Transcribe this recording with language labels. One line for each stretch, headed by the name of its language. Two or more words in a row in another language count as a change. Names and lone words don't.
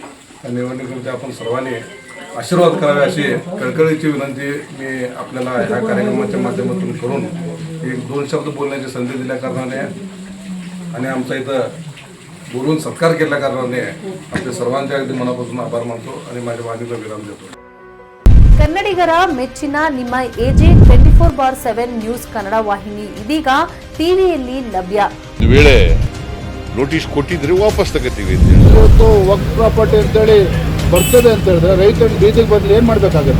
Marathi: त्या निवडणुकीमध्ये आपण सर्वांनी आशीर्वाद करावे अशी कळकळीची विनंती मी आपल्याला ह्या कार्यक्रमाच्या माध्यमातून करून एक 2 शब्द बोलण्याची संधी दिल्या कारणाने आणि आमचा इथं बोलून सत्कार केल्या कारणाने आपल्या सर्वांचे अगदी मनापासून आभार मानतो आणि माझ्या वाणीला विराम देतो.
Kannada: ಕನ್ನಡಿಗರ ಮೆಚ್ಚಿನ ನಿಮ್ಮ ಎಜೆ 24/7 ನ್ಯೂಸ್ ಕನ್ನಡ ವಾಹಿನಿ ಇದೀಗ ಟಿವಿಯಲ್ಲಿ ಲಭ್ಯ. ವೇಳೆ ನೋಟಿಸ್ ಕೊಟ್ಟಿದ್ರೆ ವಾಪಸ್ ತಗೋತೀವಿ. ಇವತ್ತು ವಕ್ಫ್ ಪ್ರಾಪರ್ಟಿ ಅಂತೇಳಿ ಬರ್ತದೆ ಅಂತ ಹೇಳಿದ್ರೆ ರೈತರು ಬೀದಿಗೆ ಬಂದು ಏನು ಮಾಡಬೇಕಾಗುತ್ತೆ?